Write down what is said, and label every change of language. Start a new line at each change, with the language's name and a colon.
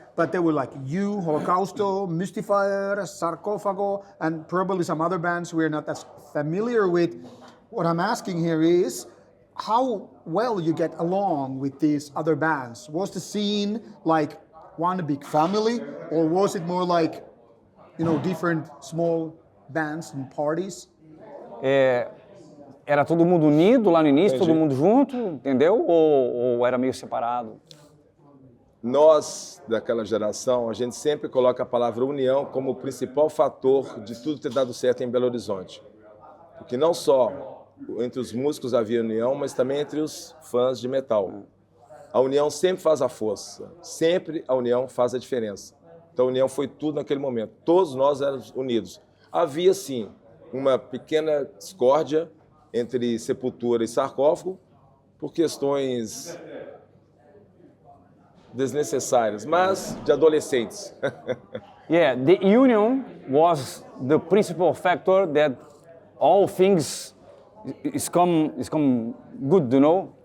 English: But they were like you, Holocausto, Mystifier, Sarcophago, and probably some other bands we're not as familiar with. What I'm asking here is how well you get along with these other bands. Was the scene like one big family, or was it more like, you know, different small bands and parties?
Portuguese: Era todo mundo unido lá no início, Entendi. todo mundo junto, entendeu? Ou era meio separado? Nós, daquela geração, a gente sempre coloca a palavra união como o principal fator de tudo ter dado certo em Belo Horizonte. Porque não só entre os músicos havia união, mas também entre os fãs de metal. A união sempre faz a força, sempre a união faz a diferença. Então a união foi tudo naquele momento, todos nós éramos unidos. Havia sim uma pequena discórdia entre Sepultura e Sarcófago por questões desnecessárias, mas de adolescentes.
English: Yeah, the union was the principal factor that all things is come good, you know.